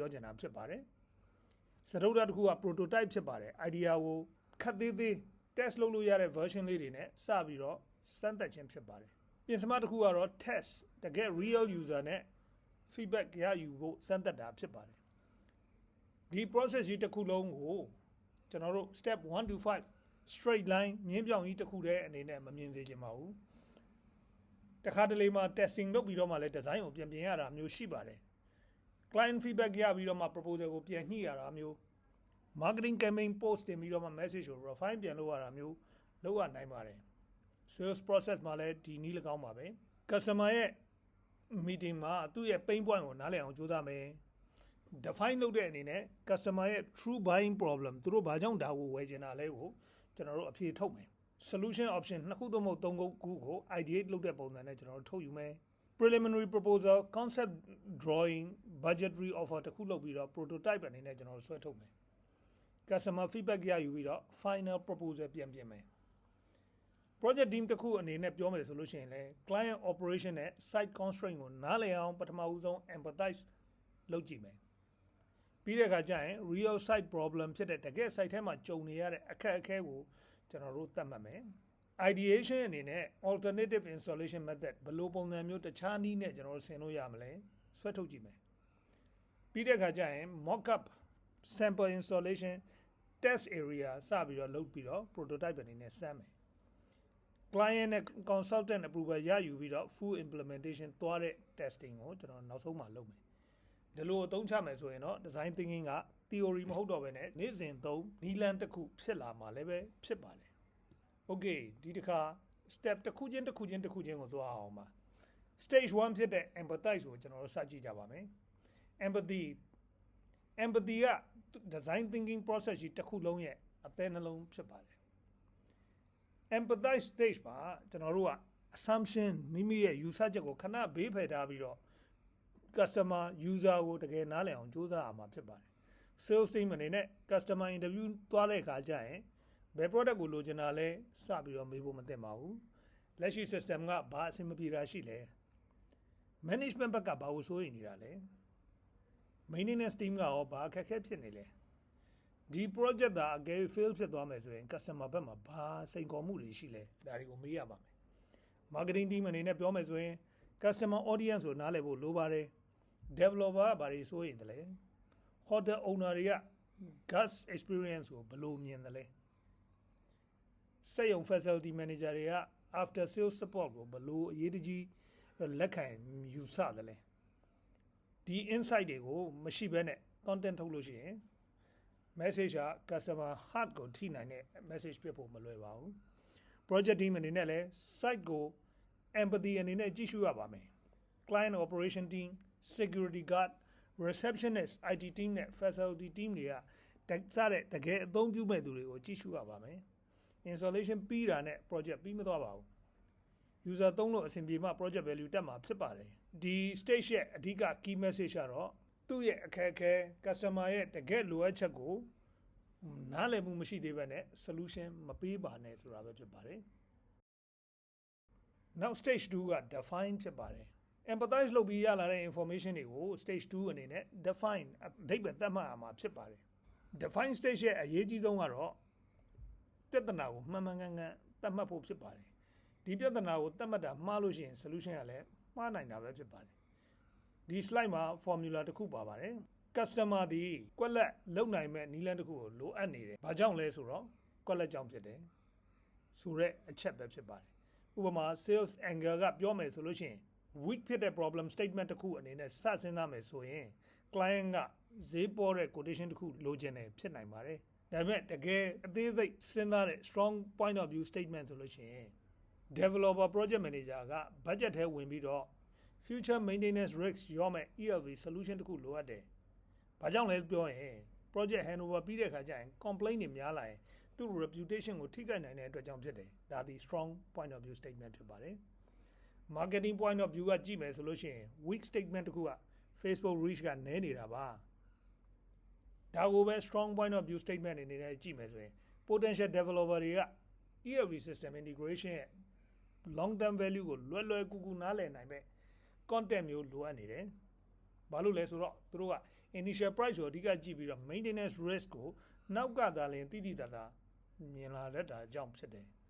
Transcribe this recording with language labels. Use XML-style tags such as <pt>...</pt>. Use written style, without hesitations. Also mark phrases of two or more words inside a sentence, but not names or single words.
<my>ပြောချင်တာဖြစ်ပါတယ်စတုဒ္ဓတစ်ခုက prototype ဖြစ်ပါတယ် idea ကိုခက်သေးသေး test လုပ်လို့ရတဲ့ version လေးတွေနဲ့စပြီးတော့စမ်းသပ်ခြင်းဖြစ်ပါတယ်ပြင်စမတစ်ခုကတော့ test တကယ်</my> <en>real user</en> <my>နဲ့ feedback ရယူဖို့စမ်းသပ်တာဖြစ်ပါတယ်ဒီ process ကြီးတစ်ခုလုံးကိုကျွန်တော်တို့</my> <en>step 1 to 5 straight</en> <my>line မြင်းပြောင်ကြီးတစ်ခုတည်းအနေနဲ့မမြင်စေချင်ပါဘူးတခါတလေမှာ testing လုပ်ပြီးတော့မှ လည်း design ကိုပြင်ရတာမျိုးရှိပါတယ်</my> <en>client feedback</en> <my>ရပြီးတော့မှ proposal ကိုပြန်ညှိရတာမျိုး</my> <en>marketing campaign post</en> <my>တင်ပြီးတော့မှ message ကို refine ပြန်လုပ်ရတာမျိုးလုပ်ရနိုင်ပါတယ်</my> <en>sales process</en> <my>မှာလည်းဒီနည်း၎င်းပါပဲ customer ရဲ့ meeting မှာသူ့ရဲ့</my> <en>pain point</en> <my>ကိုနားလည်အောင်ကြိုးစားမယ် define လုပ်တဲ့အနေနဲ့ customer ရဲ့</my> <en>true buying problem</en> <my>သူတို့ဘာကြောင့်ဒါကိုဝယ်ချင်တာလဲကိုကျွန်တော်တို့အဖြေထုတ်မယ်</my> <en>solution option</en> <my>နှစ်ခုသို့မဟုတ်သုံးခုကို ideate လုပ်တဲ့ပုံစံနဲ့ကျွန်တော်တို့ထုတ်ယူမယ်</my> <en>preliminary proposal concept drawing budgetary offer</en> <my>တစ်ခုလုပ်ပြီးတော့ prototype အနေနဲ့ကျွန်တော်တို့ဆွဲထုတ်မယ်</my> <en>customer feedback</en> <my>ရယူပြီးတော့</my> <en>final proposal</en> <my>ပြန်ပြင်မယ်</my> <en>project team</en> <my>တစ်ခုအနေနဲ့ပြောမယ်ဆိုလို့ရှိရင်လည်း</my> <en>client operation</en> <my>နဲ့</my> <en>site constraint</en> <my>ကိုနားလည်အောင်ပထမဦးဆုံး empathize လုပ်ကြည့်မယ်ပြီးတဲ့အခါကျရင်</my> <en>real site problem</en> <my>ဖြစ်တဲ့တကယ် site ထဲမှာကြုံနေရတဲ့အခက်အခဲကိုကျွန်တော်တို့သတ်မှတ်မယ် ideation အနေနဲ့</my> <en>alternative installation method</en> <my>ဘယ်လိုပုံစံမျိုးတခြားနည်းနဲ့ကျွန်တော်တို့ဆင်လို့ရမလဲဆွဲထုတ်ကြည့်မယ်ပြီးတဲ့အခါကျရင်</my> <en>mock up sample installation test area</en> <my>စပြီး တော့လုပ်ပြီးတော့ prototype အနေနဲ့စမ်းမယ် client နဲ့</my> <en>consultant approval</en> <my>ရယူပြီးတော့</my> <en>full implementation</en> <my>သွားတဲ့ testing ကိုကျွန်တော် နောက်ဆုံးမှလုပ်မယ်ဒီလိုအသုံးချမယ်ဆိုရင်တော့</my> <en>design thinking</en> <my>က theory မဟုတ်တော့ဘဲနဲ့နေ့စဉ်သုံးနည်းလမ်းတစ်ခုဖြစ်လာမှာလည်းပဲဖြစ်ပါတယ် okay ဒီတစ်ခါ step တစ်ခုချင်းကိုသွားအောင်ပါ</my> <en>stage 1</en> <my>ဖြစ်တဲ့ empathize ကိုကျွန်တော်တို့စကြည့်ကြပါမယ် empathy က</my> <en>design thinking process</en> <my>ကြီးတစ်ခုလုံးရဲ့အသေးနှလုံးဖြစ်ပါတယ်</my> <en>empathize stage</en> <my>မှာကျွန်တော်တို့က assumption မိမိရဲ့ယူဆချက်ကိုခဏဘေးဖယ်ထားပြီးတော့</my> <en>customer user</en> <my>ကိုတကယ်နားလည်အောင်ကြိုးစားရမှာဖြစ်ပါတယ်</my> <en>sales team</en> <my>အနေနဲ့</my> <en>customer interview</en> <my>သွားတဲ့အခါကျရင်ဘယ် product ကိုလိုချင်တာလဲစပြီးတော့မေးဖို့မသင့်ပါဘူးလက်ရှိ system ကဘာအဆင်မပြေတာရှိလဲ management ဘက်က ဘာကိုစိုးရိမ်နေတာလဲ</my> <en>maintenance team</en> <my>ကရောဘာအခက်အခဲဖြစ်နေလဲဒီ project ဒါအကယ် fail ဖြစ်သွားမယ်ဆိုရင် customer ဘက်မှာဘာစိန်ခေါ်မှုတွေရှိလဲဒါတွေကိုမေးရပါမယ်</my> <en>marketing team</en> <my>အနေနဲ့ပြောမယ်ဆိုရင်</my> <en>customer audience</en> <my>ကိုနားလည်ဖို့လို ပါတယ် developer ကဘာတွေစိုးရိမ်တယ်လဲ</my> <en>hotel owner</en> <my>တွေက</my> <en>guest experience</en> <my>ကိုဘယ်လိုမြင်တယ်လဲစက်ရုံ</my> <en>facility manager</en> <my>တွေက</my> <en>after sales support</en> <my>ကိုဘယ်လိုအရေးတကြီးလက်ခံယူဆတယ် လဲဒီ insight တွေကိုမရှိဘဲနဲ့ content ထုတ်လို့ရှိရင် message က</my> <en>customer heart</en> <my>ကိုထိနိုင်တဲ့ message ဖြစ်ဖို့မလွယ်ပါဘူး</my> <en>project team</en> <my>အနေနဲ့ လည်း site ကို empathy အနေနဲ့ကြည့်ရှုရပါမယ်</my> <en>client operation team security guard receptionist IT team</en> <my>နဲ့</my> <en>facility team</en> <my>တွေကစတဲ့တကယ်အသုံးပြုမဲ့သူတွေကိုကြည့်ရှုရပါမယ် installation ပြီးတာနဲ့ project ပြီးမသွားပါဘူး user သုံးလို့အဆင်ပြေမှ</my> <en>project value</en> <my>တက်မှာဖြစ်ပါတယ်ဒီ stage ရဲ့အဓိက</my> <en>key message</en> <my>ကတော့သူ့ရဲ့အခက်အခဲ customer ရဲ့တကယ်လိုအပ်ချက်ကိုနားလည်မှုမရှိသေးဘဲနဲ့ solution မပေးပါနဲ့ဆိုတာပဲဖြစ်ပါတယ်</my> <en>now stage 2</en> <my>က define ဖြစ်ပါတယ် empathize လုပ်ပြီးရလာတဲ့ information တွေကို</my> <en>stage 2</en> <my>အနေနဲ့ define အဓိပ္ပာယ်သတ်မှတ်ရမှာဖြစ်ပါတယ်</my> <en>define stage</en> <my>ရဲ့အရေးကြီးဆုံးကတော့ပြဿနာကိုမှန်မှန်ကန်ကန်သတ်မှတ်ဖို့ဖြစ်ပါတယ်ဒီပြဿနာကိုသတ်မှတ်တာမှားလို့ရှိရင် solution ကလည်းမှားနိုင်တာပဲဖြစ်ပါတယ်ဒီ slide မှာ formula တစ်ခုပါပါတယ် customer ဒီကွ က်လက်လုံနိုင်မဲ့နည်းလမ်းတစ်ခုကိုလိုအပ်နေတယ်ဘာကြောင့်လဲဆိုတော့ကွက်လက်ကြောင့်ဖြစ်တယ်ဆိုတော့အချက်ပဲဖြစ်ပါတယ်ဥပမာ</my> <en>sales angle</en> <my>ကပြောမယ်ဆိုလို့ရှိရင် weak ဖြစ်တဲ့</my> <en>problem statement</en> <my>တစ်ခုအနေနဲ့စစဉ်းစားမယ်ဆိုရင် client ကဈေး ပေါ်တဲ့ quotation တစ်ခုလိုချင်တယ်ဖြစ်နိုင်ပါတယ်ဒါပေမဲ့တကယ်အသေးစိတ်စဉ်းစားတဲ့</my> <en>strong point of view statement</en> <my>ဆိုလို့ရှိရင်</my> <en>developer project manager</en> <my>က budget ထဲဝင်ပြီးတော့</my> <en>future maintenance risk</en> <my>ရော မဲ့</my> <en>ELV solution</en> <my>တစ်ခုလိုအပ်တယ်ဘာကြောင့်လဲပြောရင်</my> <en>project handover</en> <my>ပြီးတဲ့အခါကျရင် complaint တွေများလာရင်သူ့ reputation ကိုထိခိုက်နိုင်တဲ့အတွက်ကြောင့်ဖြစ်တယ်ဒါ ဒီ</my> <en>strong point of view statement</en> <my>ဖြစ်ပါတယ်</my> <en>marketing point of view</en> <my>ကကြည့်မယ်ဆိုလို့ရှိရင်</my> <en>weak statement</en> <my>တစ်ခုက</my> <en>Facebook reach</en> <my>ကနည်းနေတာပါဒါကိုပဲ</my> <en>strong point of view statement</en> <my>အနေနဲ့ကြည့်မယ်ဆိုရင်</my> <en>potential developer</en> <my>တွေက</my> <en>ELV system integration</en> <my>ရဲ့</my> <en>long term value</en> <my>ကိုလွယ်ကူနားလည်နိုင်မဲ့ content မျိုးလိုအပ်နေတယ်ဘာလို့လဲဆိုတော့သူတို့က</my> <en>initial price</en> <my>ကိုအဓိကကြည့်ပြီးတော့</my> <en>maintenance risk</en> <my>ကိုနောက်ကသာလင်တိတိတသာမြင်လာတတ်တာအကြောင်းဖြစ်တယ်</my>